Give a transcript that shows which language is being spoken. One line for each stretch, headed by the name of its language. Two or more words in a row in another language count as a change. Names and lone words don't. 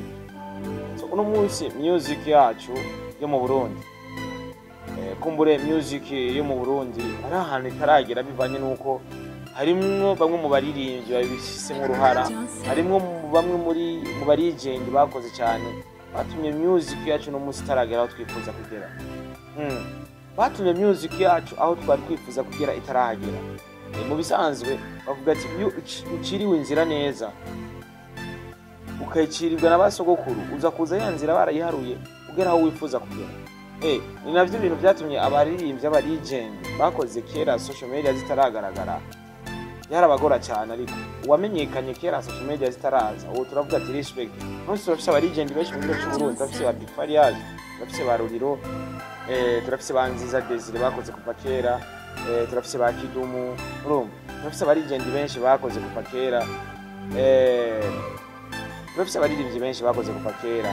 Rundi: So uno munsi music yacu yo mu Burundi, kumbure music yo mu Burundi ari ahantu itaragera bivanye nuko harimwo bamwe mu baririmbyi babishyizemo uruhara, harimwo bamwe mu barigengi bakoze cyane batumye music yacu no munsi itaragera aho twifuza kugera. Batumye music yacu aho twari twifuza kugera itaragera. Mu bisanzwe bavuga ati iyo uciriwe inzira neza ukayikirirwa n'abasogokuru uza kuza ya nzira barayiharuye ugera aho wifuza kugera. Ni navyo ibintu byatumye abaririmbyi abarigend bakoze kera
English: social media
Rundi: zitaragaragara yarabagora cyane, ariko uwamenyekanye kera
English: social media
Rundi: zitaraza uwo turavuga ati respect. None turafise abarigend benshi mu gihugu cy'u Burundi, turafise ba Big Farias, turafise ba Ruriro, turafise ba Nziza Desire bakoze kuva kera, turafise ba Kidumu, urumva turafise abarigend benshi bakoze kuva kera, turafise abaririmbyi benshi bakoze kuva kera.